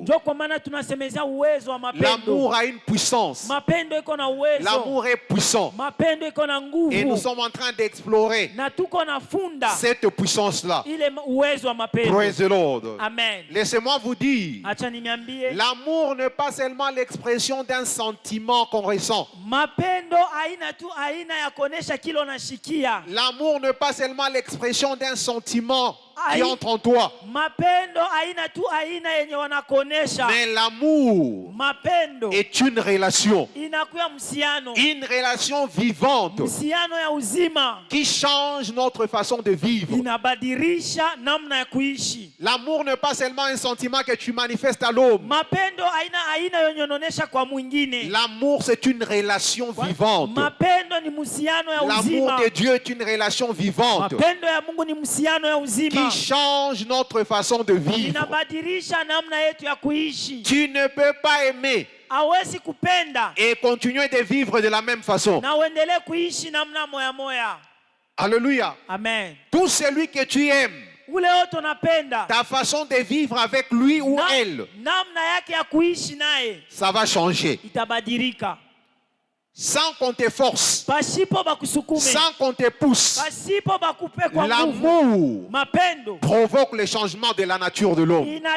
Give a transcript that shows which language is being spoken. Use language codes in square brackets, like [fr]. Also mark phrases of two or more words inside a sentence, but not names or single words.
[sw] Ndio kwa maana tunasemezea uwezo wa mapendo. [fr] L'amour a une puissance. [sw] Mapendo iko na uwezo. [fr] L'amour est puissant. [sw] Mapendo iko na nguvu. [fr] Et nous sommes en train d'explorer [sw] Na tuko na funda [fr] cette puissance-là. [sw] ile uwezo wa mapendo. [en] Praise the Lord. Amen. [fr] Laissez-moi vous dire, [sw] Acha niambie. [fr] l'amour n'est pas seulement l'expression d'un sentiment qu'on ressent. [sw] Mapendo aina tu aina ya kuonesha kile unashikia. [fr] L'amour n'est pas seulement l'expression d'un sentiment qui Aïe. entre en toi. [sw] Mapendo aina tu aina yenye wanakuonesha. [fr] Mais l'amour [sw] Mapendo [fr] est une relation. [sw] inakuwa msiano. [fr] Une relation vivante [sw] Msiano ya uzima [fr] qui change notre façon de vivre. [sw] inabadilisha namna ya kuishi. [fr] L'amour n'est pas seulement un sentiment que tu manifestes à l'homme. [sw] Mapendo aina yenye unaonesha kwa mwingine. [fr] L'amour, c'est une relation vivante. [sw] Mapendo ni msiano ya [fr] L'amour [sw] uzima. [fr] de Dieu est une relation vivante [sw] Mapendo ya Mungu ni msiano ya uzima. [fr] qui change notre façon de vivre. [sw] Inabadilisha namna yetu ya kuishi. [fr] Tu ne peux pas aimer [sw] Hawezi kupenda [fr] et continuer de vivre de la même façon. [sw] na uendelee kuishi namna moya moya. [fr] Alléluia. Amen. Tout celui que tu aimes ta façon de vivre avec lui ou elle, ça va changer. Sans qu'on te force, sans qu'on te pousse, l'amour provoque le changement de la nature de l'homme.